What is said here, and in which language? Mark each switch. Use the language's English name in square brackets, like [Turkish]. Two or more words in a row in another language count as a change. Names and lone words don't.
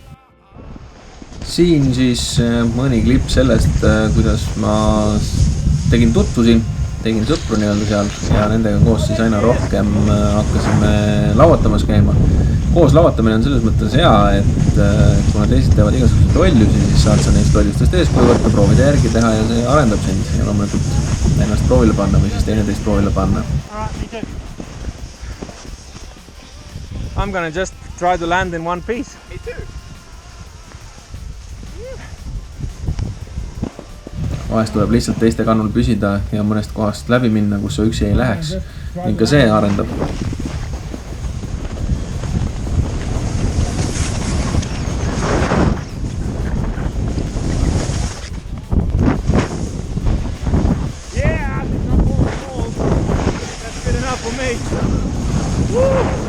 [Estonian] Siin siis mõni klipp sellest, kuidas ma tegin tutvusi, tegin sõpru nii-öelda seal ja nendega koos siis aina rohkem hakkasime lauatamas käima. Koos lauatamine on selles mõttes hea, et kuna teised teevad igasuguseid lollusi, siis saad sa neist lollustest eeskuju võtta, proovida järgi teha ja see arendab sind ja loomulikult ennast proovile panna või siis teineteist proovile panna. [English] I'm gonna just try to land in one piece. Me too. [Estonian] Vahest tuleb lihtsalt teiste kannul püsida ja mõnest kohast läbi minna, kus sa üksi ei läheks. Ning ka see arendab. [English] Yeah, I think I'm full of balls. That's good enough for me. Woo!